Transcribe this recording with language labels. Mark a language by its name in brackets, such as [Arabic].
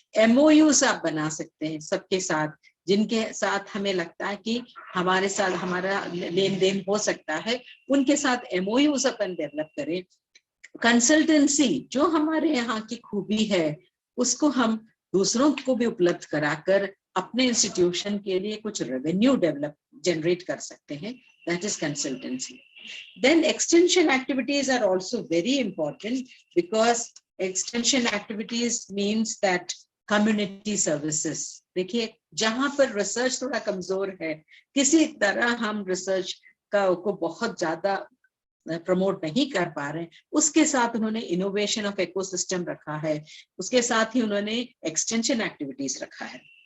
[Hindi] MOUs आप बना सकते हैं सबके साथ, जिनके साथ हमें लगता है कि हमारे साथ हमारा लेन देन हो सकता है, उनके साथ MOUs अपन डेवलप करें. कंसल्टेंसी जो हमारे यहाँ की खूबी है उसको हम दूसरों को भी उपलब्ध कराकर अपने इंस्टीट्यूशन के लिए कुछ रेवेन्यू जनरेट कर सकते हैं. [English] That is consultancy. Then extension activities are also very important, because extension activities means that community services. [Hindi] देखिए जहां पर रिसर्च थोड़ा कमजोर है, किसी तरह हम रिसर्च को बहुत ज्यादा प्रमोट नहीं कर पा रहे हैं, उसके साथ उन्होंने इनोवेशन ऑफ इकोसिस्टम रखा है, उसके साथ ही उन्होंने एक्सटेंशन एक्टिविटीज रखा है.